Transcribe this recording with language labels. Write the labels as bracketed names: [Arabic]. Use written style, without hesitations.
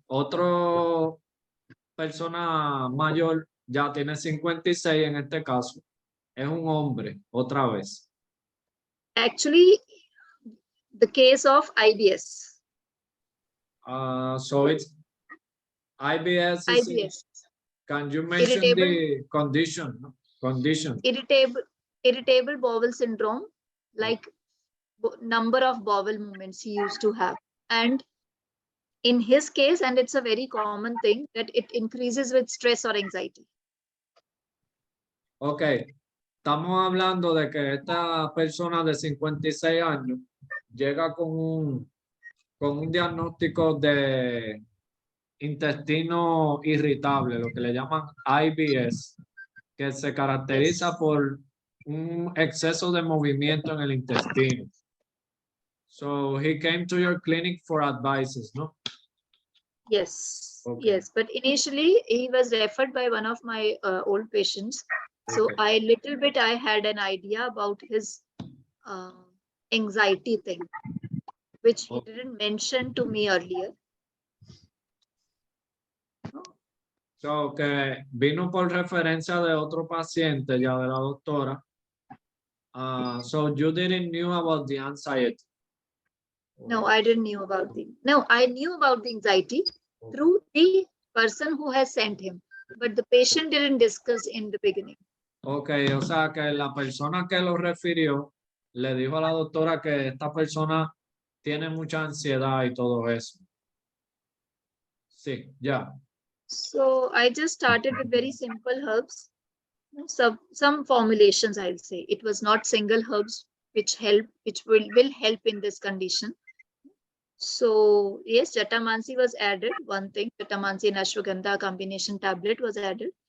[Spanish] Otro persona mayor ya tiene 56 en este caso. Es un hombre, otra vez. [English] Actually, the case of IBS. So it's IBS. IBS. Can you mention the condition? Irritable bowel syndrome, like number of bowel movements he used to have. And in his case, and it's a very common thing, that it increases with stress or anxiety. Okay. [Spanish] Estamos hablando de que esta persona de 56 años llega con un diagnóstico de intestino irritable, lo que le llaman IBS. que se caracteriza [English] Yes. [Spanish] por un exceso de movimiento en el intestino. [English] So he came to your clinic for advices, no? Yes, Okay. yes. But initially he was referred by one of my old patients. So Okay. I had an idea about his anxiety thing, which he Okay. didn't mention to me earlier. [Spanish] So que vino por referencia de otro paciente ya de la doctora. [English] So you didn't knew about the anxiety? No, I didn't knew about I knew about the anxiety through the person who has sent him, but the patient didn't discuss in the beginning. [Spanish] Ok, o sea que la persona que lo refirió le dijo a la doctora que esta persona tiene mucha ansiedad y todo eso. Sí, ya. [English] So I just started with very simple herbs, some formulations, I'll say. It was not single herbs which will help in this condition. So yes, Jatamansi was added. One thing, Jatamansi and Ashwagandha combination tablet was added.